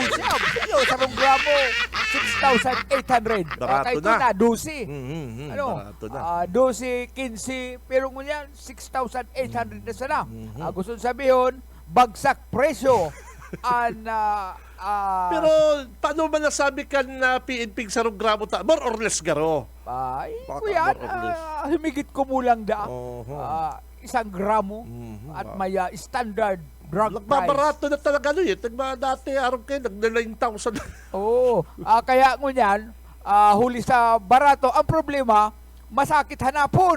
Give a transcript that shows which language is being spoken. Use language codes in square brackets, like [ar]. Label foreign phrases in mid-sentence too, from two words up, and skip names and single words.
[bik] busab. Ano, 1 gramo, 6,800. Barato [tl] Kahit na. [bik] na, 12. Ano, Barato na. 12, 15, pero ngunyan, 6,800 na sana. [tl] Gusto sabihin, bagsak presyo. [bik] Pero [tl] paano ba [bik] nasabi ka na PNP sarong gramo ta? [en] More or less [bik] garo. Baka [tl] kuya, [en] more or less. [tl] humigit kumulang da. Oho. 1 gramo at may [en] standard drug price. [tl] Nagbabarato na talaga ano yun. [bik] Dati araw kayo, nag-9,000. [tl] Oo. [bik] Kaya ngunyan, huli sa barato, ang problema, masakit hanapon.